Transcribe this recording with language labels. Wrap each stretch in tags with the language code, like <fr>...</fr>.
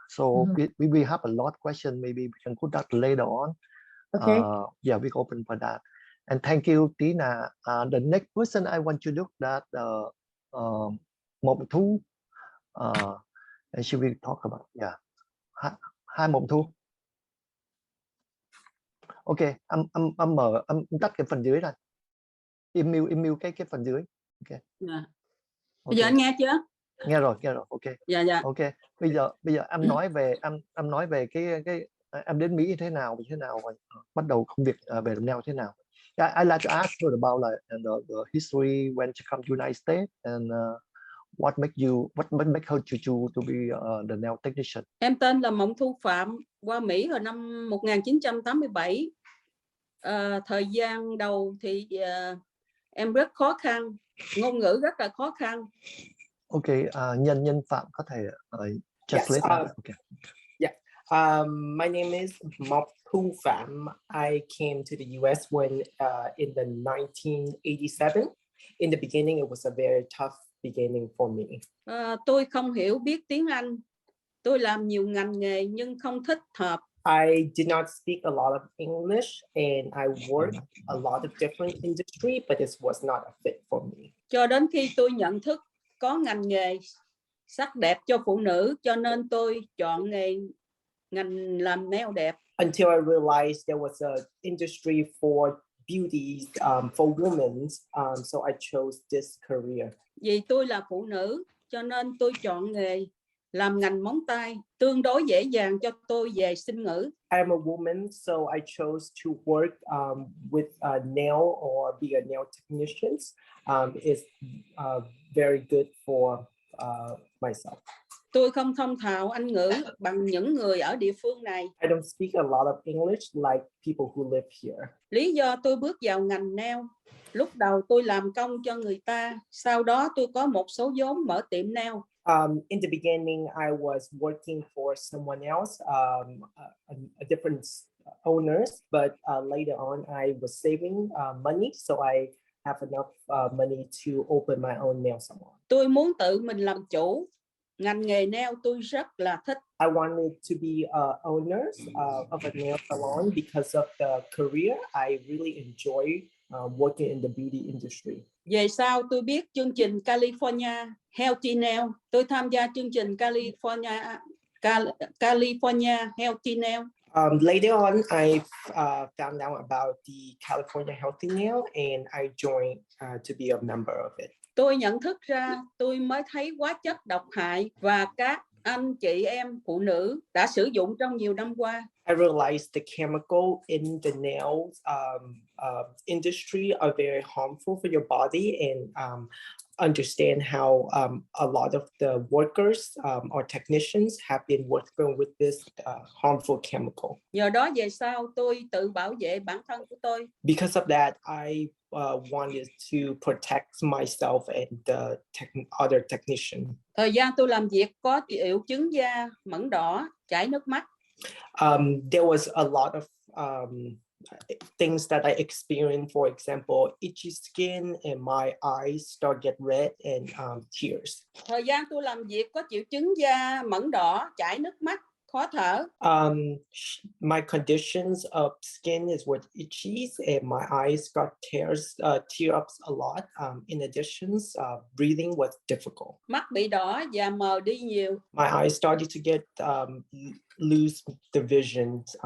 <en>So we have a lot of questions. Maybe we can put that later on. Okay. Yeah, we open for that. And thank you, Tina. The next person I want to look at Mộng Thu. And she will talk about, yeah. Hi Mộng Thu.</en> <vi>Ok, em tắt cái phần dưới này. Im mute cái phần dưới. Ok. Yeah. Bây giờ anh nghe chưa? Nghe rồi. Ok. Dạ. Ok. Bây giờ em nói về cái em đến Mỹ thế nào bắt đầu công việc về làm nail thế nào.</vi> <en>Yeah, I like to ask her about the history when she come to United States and what make her choose to be the nail technician.</en> <vi>Em tên là Mộng Thu Phạm, qua Mỹ hồi năm 1987. Thời gian đầu thì em rất khó khăn, ngôn ngữ rất là khó khăn. Ok, nhân Phạm có thể translate.</vi> <en>Yes, okay. Yeah. My name is Mộng Thu Phạm. I came to the US when in the 1987. In the beginning, it was a very tough beginning for me.</en> <vi>Tôi không hiểu biết tiếng Anh. Tôi làm nhiều ngành nghề nhưng không thích hợp.</vi> <en>I did not speak a lot of English, and I worked a lot of different industry, but this was not a fit for me.</en> <vi>Cho đến khi tôi nhận thức có ngành nghề sắc đẹp cho phụ nữ, cho nên tôi chọn ngành làm nail đẹp.</vi> <en>Until I realized there was an industry for beauty for women, so I chose this career.</en> <vi>Vì tôi là phụ nữ, cho nên tôi chọn nghề làm ngành móng tay, tương đối dễ dàng cho tôi về sinh ngữ.</vi> <en>I'm a woman, so I chose to work with a nail or be a nail technician. Is very good for myself.</en> <vi>Tôi không thông thạo Anh ngữ bằng những người ở địa phương này.</vi> <en>I don't speak a lot of English like people who live here.</en> <vi>Lý do tôi bước vào ngành nail, lúc đầu tôi làm công cho người ta, sau đó tôi có một số vốn mở tiệm nail.</vi> <en>In the beginning, I was working for someone else, a different owners, but later on, I was saving money, so I have enough money to open my own nail salon.</en> <vi>Tôi muốn tự mình làm chủ. Ngành nghề nail tôi rất là thích.</vi> <en>I wanted to be owners of a nail salon because of the career. I really enjoy working in the beauty industry.</en> <vi>Về sau tôi biết chương trình California Healthy Nail. Tôi tham gia chương trình California Healthy Nail.</vi> <en>Later on, I found out about the California Healthy Nail and I joined to be a member of it.</en> <vi>Tôi nhận thức ra tôi mới thấy hóa chất độc hại và các anh chị em phụ nữ đã sử dụng trong nhiều năm qua.</vi> <en>I realized the chemical in the nail industry are very harmful for your body, and understand how a lot of the workers or technicians have been working with this harmful chemical.</en> <vi>Nhờ đó về sau tôi tự bảo vệ bản thân của tôi.</vi> <en>Because of that, I wanted to protect myself and the other technician.</en> <vi>Thời gian tôi làm việc có triệu chứng da mẩn đỏ, chảy nước mắt.</vi> <en>There was a lot of things that I experience, for example, itchy skin and my eyes start get red and tears.</en> <vi>Thời gian tôi làm việc có triệu chứng da mẩn đỏ, chảy nước mắt, khó thở.</vi> <en>My conditions of skin is with itchies and my eyes got tear ups a lot. In addition, breathing was difficult.</en> <vi>Mắt bị đỏ và mờ đi nhiều.</vi> <en>My eyes started to get lose the vision.</en>